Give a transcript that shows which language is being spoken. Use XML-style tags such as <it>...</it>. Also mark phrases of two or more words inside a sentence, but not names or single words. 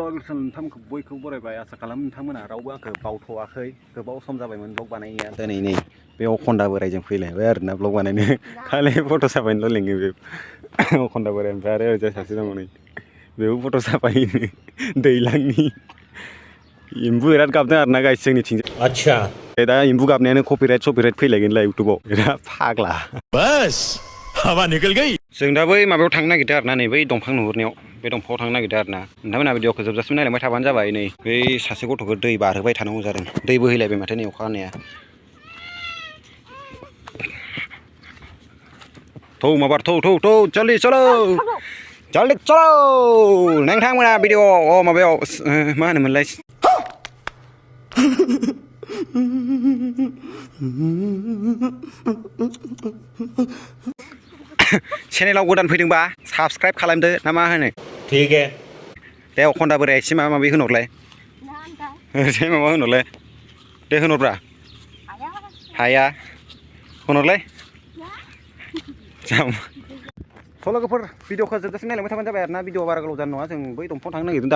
<brx>ब्लग नोंथांमोनखौ बयखौबो बरायबाय आसा खालामो नोंथांमोना रावबो आंखौ बावथ'वाखै गोबाव सम जाबायमोन ब्लग बानायनाया दिनै नै बे अखन्दा बोराइजों फैलायबाय आरोना ब्लग बानायनो खालि फट' साफायनोल' लिङो बे अखन्दा बोराइ ओमफ्राय आरो ओरैजाय सासे दङ नै बेबो फट' साफायनो दैलांनि एम्बु बिराद गाबदों आरोना गाइस जोंनिथिंजाय</brx> <hi>अच्छा</hi> <brx>दा एम्बु गाबनायानो कपिराइट फैलायगोनलाय इउटुबाव बिराद फाग्ला</brx> <hi>बस हवा निकल गई</hi> <brx>जों दा बै माबायाव थांनो नागिरदों आरोना नै बै दंफां नुहुरनायाव बे दंफाङाव थांनो नागिरदों आरोना नोंथांमोना भिडिअखौ जोबजासिम नायलांबाय थाबानो जाबाय नै बै सासे गथ'खौ दै बारहोबाय थानांगौ जादों दै बोहैलायबाय माथो नै अखा हानाया थौ माबार थौ</brx> <hi>जल्दि चलो</hi> <brx>नोंथांमोना भिडिअ माबायाव मा होनोमोनलाय चेनेलाव गोदान फैदोंबा साबस्क्राइब खालामदो ना मा होनो</brx> <hi>ठीक है</hi> <brx>दे अखन्दा बोराय एसे माबा माबि होनहरलाय एसे माबा होनहरलाय दे होनहरब्रा हाया होनहरलाय लोगोफोर भिडिअखौ जोबजासिम नायलांबाय थाबानो जाबाय आरोना भिडिअ बारा गोलाव जानाय नङा जों बै दंफाङाव थांनो नागिरदों</brx>